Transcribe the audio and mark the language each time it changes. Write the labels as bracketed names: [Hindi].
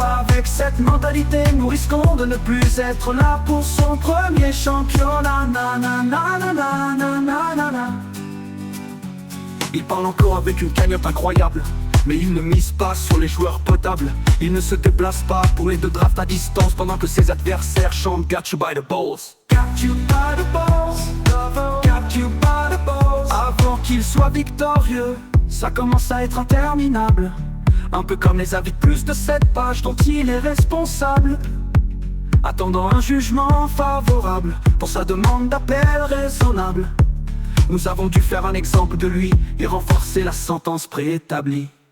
[French] Avec cette mentalité, nous risquons de ne plus être là pour son premier championnat. Na, na, na, na, na, na, na, na, na. Il parle encore avec une cagnotte incroyable, mais il ne mise pas sur les joueurs potables. Il ne se déplace pas pour les deux drafts à distance, pendant que ses adversaires chantent [English] Got you by the balls. Got you by the balls, got you by the balls. [French] Avant qu'il soit victorieux, ça commence à être interminable. Un peu comme les avis de plus de 7 pages dont il est responsable, attendant un jugement favorable pour sa demande d'appel raisonnable. Nous avons dû faire un exemple de lui et renforcer la sentence préétablie.